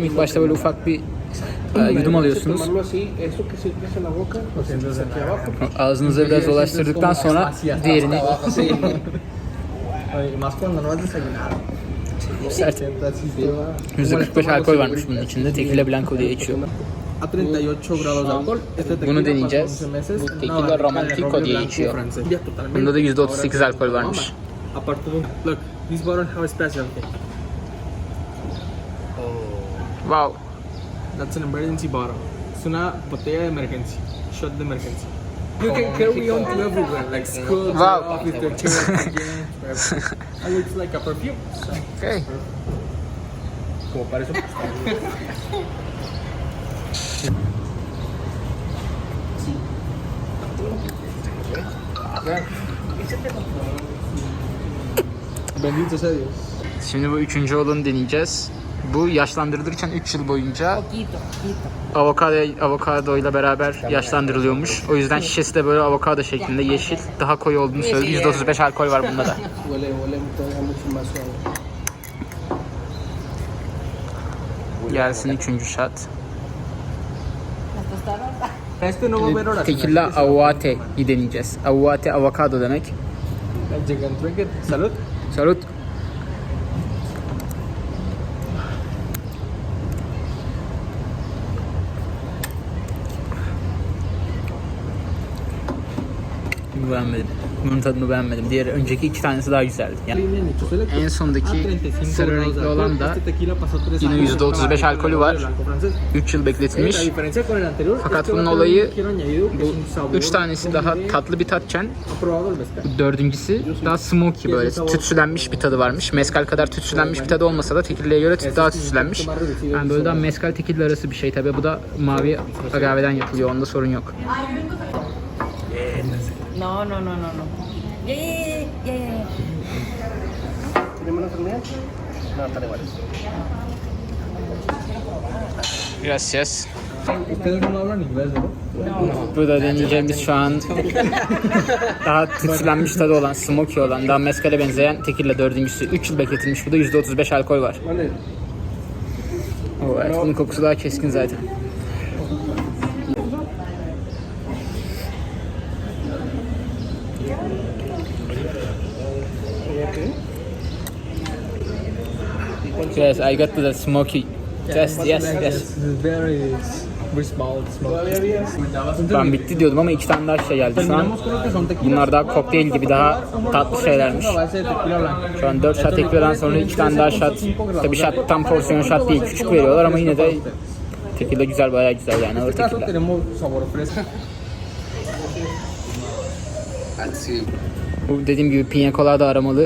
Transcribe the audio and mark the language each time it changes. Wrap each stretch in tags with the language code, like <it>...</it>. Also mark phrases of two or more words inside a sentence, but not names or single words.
<tr>İlk başta böyle ufak bir yudum alıyorsunuz. Ağzınıza biraz dolaştırdıktan sonra diğerini sert. %45 alkol varmış bunun içinde. Tekilla blanco diye geçiyor. Bunu deneyeceğiz. Bu tekilla romantico diye geçiyor. Bunda da %38 alkol varmış.</tr> <en>Wow. That's an emergency bottle.</en> <es>Es una botella de emergencia. Shot de emergencia.</es> <en>You can carry on to everywhere, like school, Wow. office, to church, again, and it's like a perfume. So, Okay.</en> <es>como para eso. Bendito sea Dios.</es> <tr>Şimdi bu üçüncü olanı deneyeceğiz. Bu yaşlandırılırken 3 yıl boyunca avokado ile beraber yaşlandırılıyormuş. O yüzden şişesi de böyle avokado şeklinde yeşil. Daha koyu olduğunu söyledi. %35 alkol var bunda da. Gelsin üçüncü shot.</tr> <es>Este no va a haber horas.</es> <tr>Tekilla aguate'yi deneyeceğiz. Aguate avokado demek.</tr> <en>Chicken drink it.</en> <es>Salud.</es> <tr>Salut. Beğenmedim. Bunun tadını beğenmedim. Diğer önceki iki tanesi daha güzeldi. Yani en sondaki sarı renkli olan da yine %35 alkolü var. 3 yıl bekletilmiş. Fakat bunun olayı bu 3 tanesi daha tatlı bir tatken dördüncüsü daha smoky böyle tütsülenmiş bir tadı varmış. Mezcal kadar tütsülenmiş bir tadı olmasa da tekilla'ya göre daha tütsülenmiş. Yani böyle daha mezcal tekilla arası bir şey tabi. Bu da mavi agaveden yapılıyor. Onda sorun yok.</tr> <en>No. Yeah.</en> <es>Gracias. Ustedes no hablan inglés, ¿no?</es> <tr>Burada deneyeceğimiz şu an daha tütsülenmiş tadı olan, smoky olan, daha mezcale benzeyen tekilla dördüncüsü. 3 yıl bekletilmiş. Bu da %35 alkol var. O, evet, bunun kokusu daha keskin zaten.</tr> <en>Yes, I got the smoky. Yes. It's very small, smoky.</en> <tr>Ben bitti diyordum ama 2 tane daha şey geldi şu an. Bunlar daha kokteyl gibi daha tatlı şeylermiş. Şu an 4 shot tekiladan sonra 2 tane daha shot. Tabii shot tam porsiyon shot değil, küçük veriyorlar ama yine de tekila güzel, bayağı güzel yani ağır tekila. Bu dediğim gibi piña colada aromalı.</tr>